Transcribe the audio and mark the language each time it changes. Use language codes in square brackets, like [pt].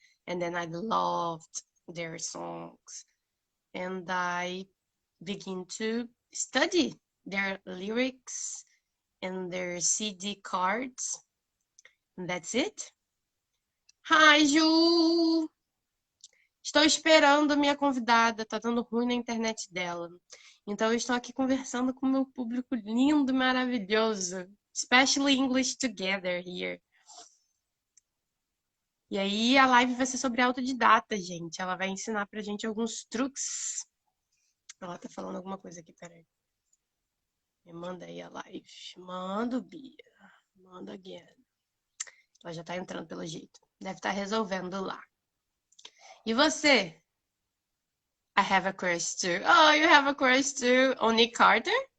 [en] And then I loved their songs. And I began to study their lyrics and their CD cards. And that's it. Hi, Ju! [pt] Estou esperando minha convidada, tá dando ruim na internet dela. Então eu estou aqui conversando com o meu público lindo e maravilhoso. [en] Especially English Together here. [pt] E aí a live vai ser sobre autodidata, gente. Ela vai ensinar pra gente alguns truques. Ela tá falando alguma coisa aqui, peraí. Me manda aí a live. Manda, Bia. Manda again. Ela já tá entrando pelo jeito. Deve estar resolvendo lá. E você? [en] I have a crush too. Oh, you have a crush too on Nick Carter?